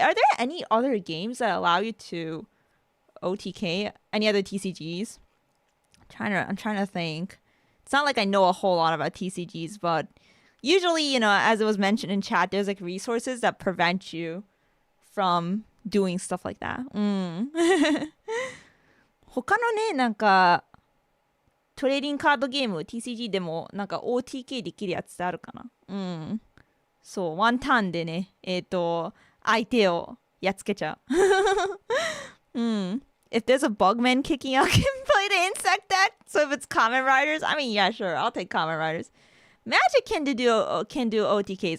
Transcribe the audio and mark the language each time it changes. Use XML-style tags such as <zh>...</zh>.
<en>Are there any other games that allow you to OTK? Any other TCGs? I'm trying to think. It's not like I know a whole lot about TCGs, but usually, you know, as it was mentioned in chat, there's like resources that prevent you from doing stuff like that.</en> <ja>他のね、なんかトレーディングカードゲーム TCG でもなんか OTK できるやつってあるかな。そう、ワンターンでね、相手をやっつけちゃう。</ja> <en>If there's a bugman kicking out, I can play play the insect deck. So if it's Common Riders, I mean, yeah, sure, I'll take Common Riders. Magic can do OTKs.</en>